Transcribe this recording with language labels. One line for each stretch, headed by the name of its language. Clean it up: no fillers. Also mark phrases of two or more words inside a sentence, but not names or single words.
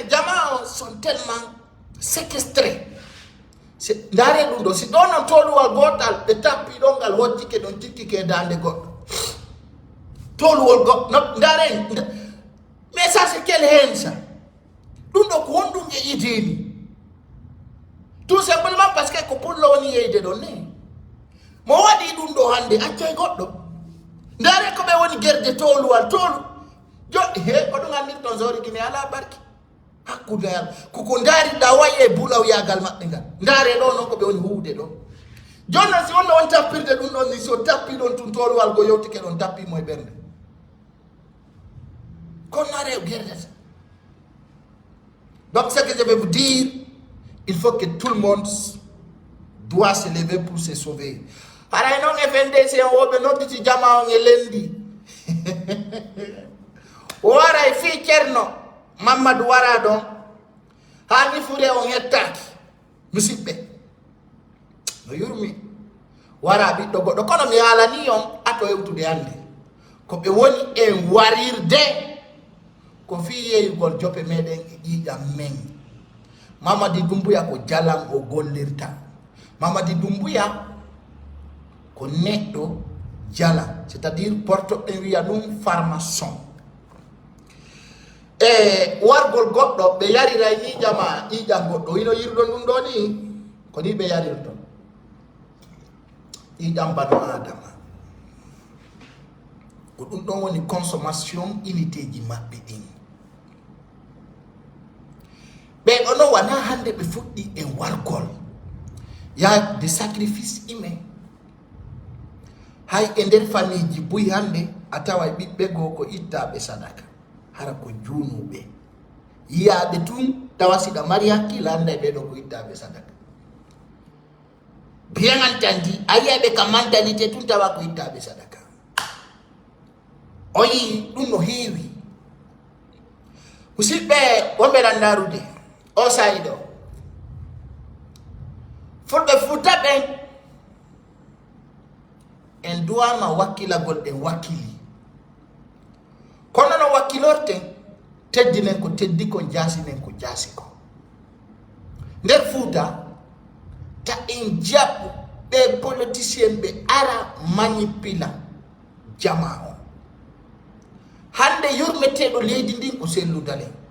Fula: jama
French: sont tellement séquestré
Fula: ndaare ɗum ɗo si ɗo non toluwal gotal ɓe tappi ɗo ngal hojjike ɗon tikkike dande goɗɗo toluwol goɗɗo ndaare
French: mais ça c'est
Fula: quel hen ça ɗum ɗo ko honɗum e ideni
French: tout simplement parce que
Fula: ko pullo woni yeyde ɗon ne mo waɗi ɗum ɗo hande accay goɗɗo ndaare ko ɓe woni guerde toluwal tolu joɗɗi he ko ɗum andir ton zori guine ala barki hakkude yalla koko ndaariɗa wayi e bulawyagal maɓɓe ngal ndaare ɗo noon ko ɓe woni huude ɗo joni noon si wonno on tappirde ɗum ɗon ni so tappi ɗon tun toluwal go yewtike ɗon tappimo e ɓernde kono naare o guerdata
French: donc ce que je vais vous dire il faut que tout le monde doit se lever pour se sauver
Fula: haray noon FNDC on woɓe nodditi jama on e lendi waray fi ceerno mamadou wara ɗon ha nifure on hettaki musidɓe no yurmi wara ɓiɗɗo goɗɗo kono mi haalani on ato hewtude hande ko ɓe woni en warirde ko fi yeyugol jope meɗen e ƴiƴam men Mamadi Doumbouya ko jalan o gollirta Mamadi Doumbouya ko neɗɗo jala
French: c'est à dire
Fula: portoɓe wiya ɗum farmaçon e wargol goɗɗo ɓe yarira ƴiƴam goɗɗo ino yirɗon ɗum ɗo ni ko ni ɓe yarirton ƴiƴam bano adama ko ɗum ɗon woni
French: consommation unité
Fula: ji maɓɓe ɗin ɓe ono wana hande ɓe fuɗɗi e wargol ya de
French: sacrifice humain
Fula: hay e nder famille buy hande a tawa ɓiɓɓe goo ko ittaɓe sadaka hara ko junuɓe yiyaɓe tun tawa siɗa mari hakkille anda e ɓeɗo ko ittaɓe sadaka
French: bien entendu
Fula: a yiyaɓe ka mentalité tun tawa ko ittaɓe sadaka o yi ɗum no heewi musidɓe wonɓe landarude o sayi ɗo fulɓe fuuta ɓen en duwama wakkilagol ɗen wakkili kono no wakkilorten teddinen ko teddi ko jasinen ko jaasi ko nder fuuta ta en jaɓɓu ɓe politicien ɓe ara manipula jama o hande yurmeteɗo leydi ndin ko selludalen